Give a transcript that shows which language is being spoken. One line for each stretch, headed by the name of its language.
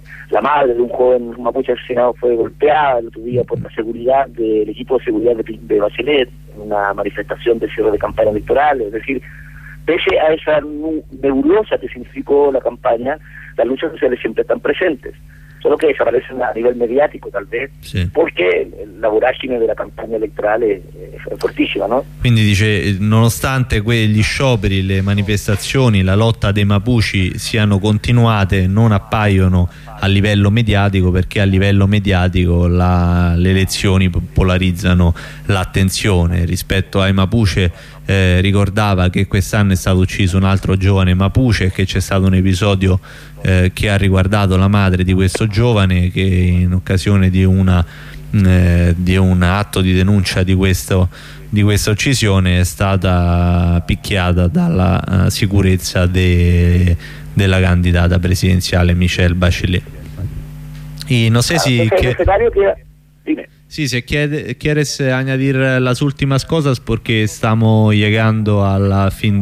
Spanish: La madre de un joven mapuche asesinado fue golpeada el otro día por la seguridad del equipo de seguridad de Bachelet en una manifestación de cierre de campaña electoral. Es decir, pese a esa nebulosa que significó la campaña, las luchas sociales siempre están presentes, solo que desaparecen a nivel mediático, tal vez, sí, porque la vorágine de la campaña electoral es fortissima, ¿no?
Italian: Quindi dice, nonostante quegli scioperi, le manifestazioni, la lotta dei mapuchi siano continuate, non appaiono a livello mediatico, perché a livello mediatico le elezioni polarizzano l'attenzione rispetto ai mapuche. Ricordava che quest'anno è stato ucciso un altro giovane mapuche, che c'è stato un episodio che ha riguardato la madre di questo giovane, che in occasione di un atto di denuncia di questa uccisione è stata picchiata dalla sicurezza della candidata presidenziale Michelle Bachelet.
Spanish: Y no sé si se quieres añadir las últimas cosas, porque estamos llegando al final